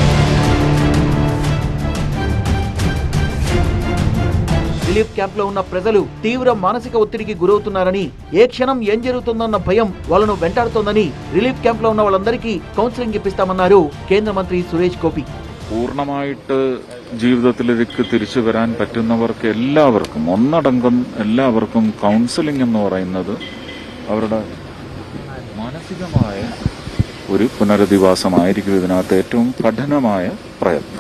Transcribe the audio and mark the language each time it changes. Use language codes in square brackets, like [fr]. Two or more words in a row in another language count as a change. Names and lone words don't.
[te] రిలీఫ్ క్యాంప్ లో ఉన్న ప్రజలు తీవ్ర మానసిక ఒత్తిడికి గురవుతున్నారని, ఏ క్షణం ఏం జరుగుతుందన్న భయం వాళ్ళను వెంటాడుతోందని రిలీఫ్ క్యాంప్ లో ఉన్న వాళ్ళందరికీ కౌన్సిలింగ్ ఇప్పిస్తామన్నారు కేంద్ర మంత్రి సురేష్ గోపి. [ml] പൂർണ്ണമായിട്ട് ജീവിതത്തിലേക്ക് തിരിച്ചു വരാൻ പറ്റുന്നവർക്ക് എല്ലാവർക്കും ഒന്നടങ്കം എല്ലാവർക്കും കൗൺസിലിംഗ് എന്ന് പറയുന്നത് അവരുടെ മാനസികമായ ഒരു പുനരധിവാസമായിരിക്കും ഇതിനകത്ത് ഏറ്റവും കഠിനമായ പ്രയത്നം.